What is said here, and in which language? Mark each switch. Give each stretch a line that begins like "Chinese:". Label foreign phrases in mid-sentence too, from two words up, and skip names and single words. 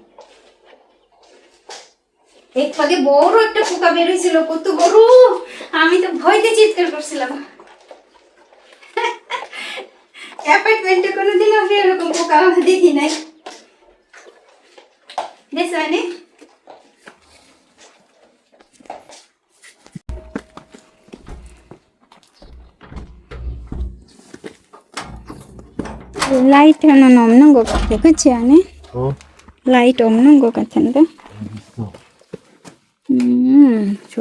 Bangla: একটু আগে বড় একটা পোকা বের হয়েছিল, কত বড়! আমি তো ভয়তে চিৎকার করছিলাম। অ্যাপার্টমেন্টে কোনোদিন আমি এরকম পোকা দেখি নাই।
Korean: দেখছেন 라이트 하나는 없는 것 같아. 그치 않아? 라이트 없는 것 같은데? 좋아.